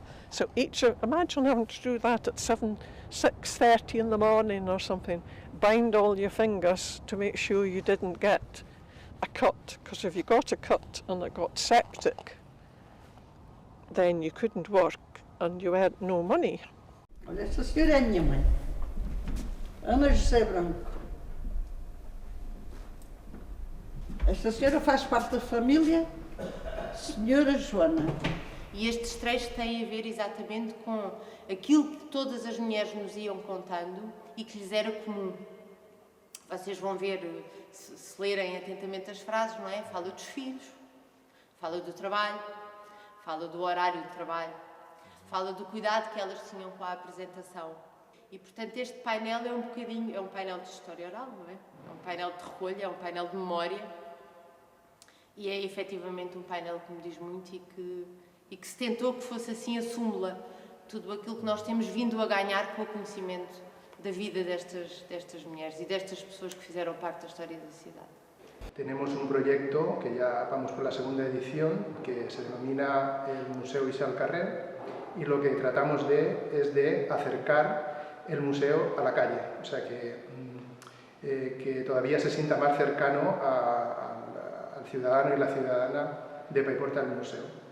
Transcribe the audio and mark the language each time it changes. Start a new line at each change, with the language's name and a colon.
English: So imagine having to do that at 6:30 in the morning or something. Bind all your fingers to make sure you didn't get a cut, because if you got a cut and it got septic, then you couldn't work and you had no money.
Portuguese: Olha, esta senhora é a minha mãe, Ana José Branco. Esta senhora faz parte da família Senhora Joana. E estes trechos têm a ver exatamente com aquilo que todas as mulheres nos iam contando e que lhes era comum. Vocês vão ver, se lerem atentamente as frases, não é? Fala dos filhos, fala do trabalho, fala do horário de trabalho, fala do cuidado que elas tinham com a apresentação. E, portanto, este painel é um painel de história oral, não é? É um painel de recolha, é um painel de memória e é efetivamente um painel que me diz muito e que se tentou que fosse assim a súmula, tudo aquilo que nós temos vindo a ganhar com o conhecimento da vida destas mulheres
Spanish: y de estas personas
Portuguese: que fizeram parte da história da cidade.
Spanish: Tenemos un proyecto que ya vamos por la segunda edición, que se denomina el Museus al carrer, y lo que tratamos es de acercar el museo a la calle, o sea que todavía se sienta más cercano al ciudadano y la ciudadana de Paiporta del museo.